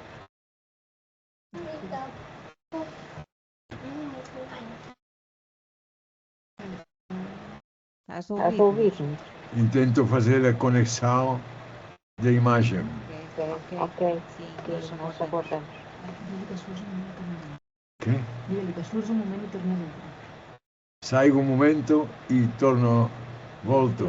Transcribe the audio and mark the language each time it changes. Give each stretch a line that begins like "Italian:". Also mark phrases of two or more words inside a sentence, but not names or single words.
Portuguese: Estás a ouvir-nos? Intento fazer a conexão da imagem. Ok. Sim, nós já voltamos. Okay?
Spanish: Dile que surge un momento y termina otro.
Portuguese: Saio um momento e torno, volto.